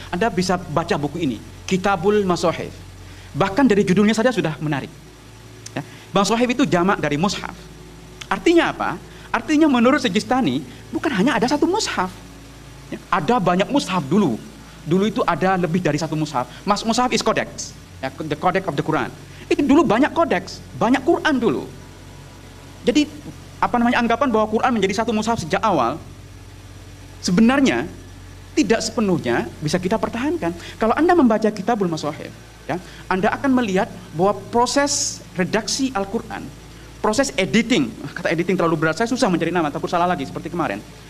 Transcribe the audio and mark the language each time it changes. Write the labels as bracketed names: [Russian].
[Indonesian] Anda bisa baca buku ini, Kitabul Masahif. Bahkan dari judulnya saja sudah menarik. Ya. Masahif itu jamak dari mushaf. Artinya apa? Artinya menurut Sijistani bukan hanya ada satu mushaf. Ya. Ada banyak mushaf dulu. Dulu itu ada lebih dari satu mushaf. [English] Mushaf is codex, ya, the codex of the Quran. [Indonesian] Itu dulu banyak kodeks, banyak Quran dulu. Jadi anggapan bahwa Quran menjadi satu mushaf sejak awal sebenarnya tidak sepenuhnya bisa kita pertahankan. Kalau Anda membaca Kitabul Masahif, ya, Anda akan melihat bahwa proses redaksi Al-Quran, proses editing, kata editing terlalu berat, saya susah mencari nama, takut salah lagi seperti kemarin.